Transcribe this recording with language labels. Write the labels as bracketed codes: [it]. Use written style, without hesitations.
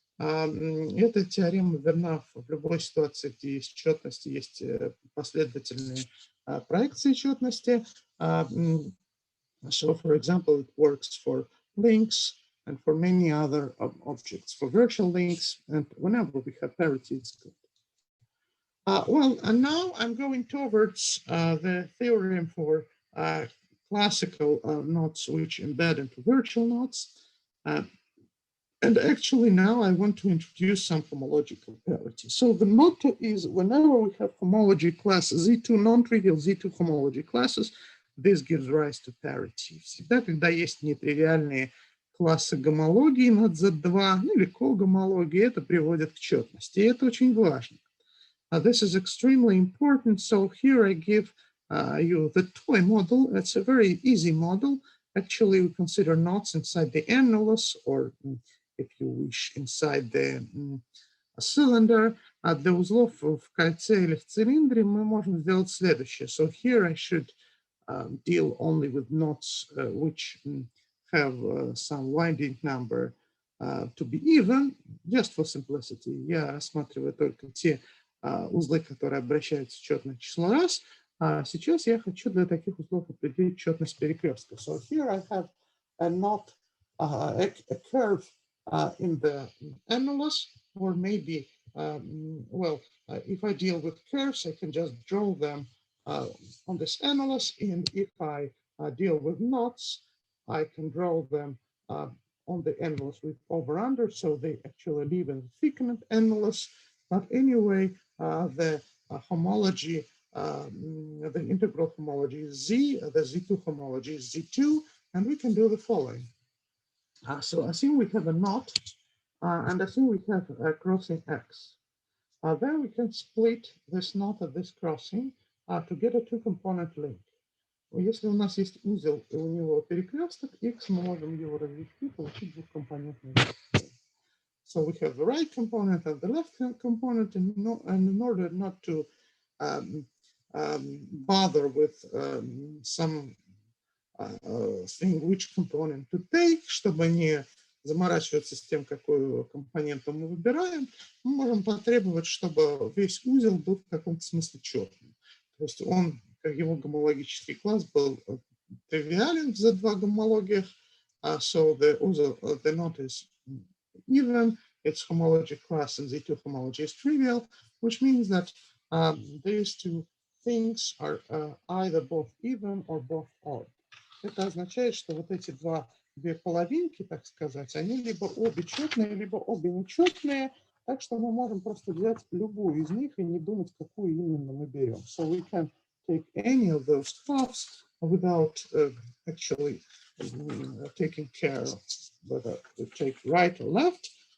[ru] Эта теорема верна в любой ситуации, где есть четность, есть последовательные проекции четности. [en] So, for example, it works for links and for many other objects, for virtual links, and whenever we have parity, it's good. Well, and now I'm going towards the theorem for classical knots which embed into virtual knots. And actually now I want to introduce some homological parity. So the motto is whenever we have homology classes, Z2 non-trivial, Z2 homology classes, this gives rise to parity. [ru] Всегда, когда есть нетривиальные классы гомологии над Z2, или когомологии, это приводит к четности. И это очень важно. [en] This is extremely important. So here I give you the toy model. It's a very easy model. Actually, we consider knots inside the annulus, or if you wish, inside the cylinder. [ru] Для узлов в кольце или в цилиндре мы можем сделать следующее. [en] So here I should deal only with knots which have some winding number to be even, just for simplicity. [ru] Я рассматриваю только те узлы, которые обращаются в четное число раз. Сейчас я хочу для таких узлов определить четность перекрестка. [en] So here I have a knot, a curve in the annulus, or maybe, well, if I deal with curves, I can just draw them on this annulus, and if I deal with knots, I can draw them on the annulus with over-under, so they actually live in the thickened annulus. But anyway, the homology, the integral homology is Z, the Z2 homology is Z2, and we can do the following. So assume we have a knot, and assume we have a crossing X. Then we can split this knot at this crossing to get a two-component link. [ru] Если у нас есть узел, и у него перекресток X, мы можем его развести, получить двухкомпонентный лink. [en] So we have the right component and the left component, and in order not to bother with some thing which component to take, [ru] чтобы не заморачиваться с тем, какую компоненту мы выбираем, мы можем потребовать, чтобы весь узел был в каком-то смысле четным. То есть он, его гомологический класс был тривиален в Z2 гомологиях, [en] so the knot is even, its homology class in Z2 homology is trivial, which means that these two things are either both even or both odd. [ru] Это означает, что вот эти две половинки, так сказать, они либо обе четные, либо обе нечетные, Так что мы можем просто взять любую из них и не думать, какую именно мы берем. [en] So we can take any of those halves without actually taking care of whether we take right or left.